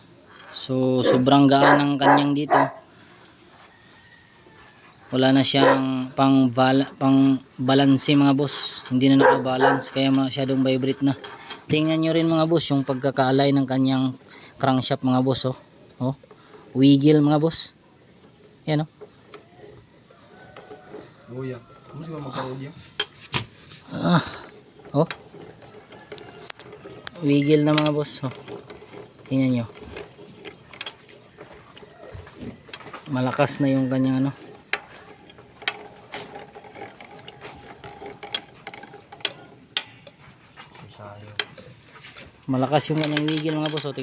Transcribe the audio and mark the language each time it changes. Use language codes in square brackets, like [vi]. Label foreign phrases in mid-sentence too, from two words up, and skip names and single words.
[tl] So sobrang gaan ng kanyang dito. Wala na siyang pang balance mga boss. Hindi na nakabalance kaya masyadong vibrate na. Tingnan nyo rin mga boss yung pagkakaalay ng kanyang crankshaft mga boss, oh. Oh, wiggle mga boss. Yan, oh. Uya. [id] Kamu sih ngomong kalau dia? [tl] Oh. Wiggle na mga boss, oh. Tingnan nyo. Malakas na yung kanyang ano. Malakas yung kanyang wiggle mga boss, oh.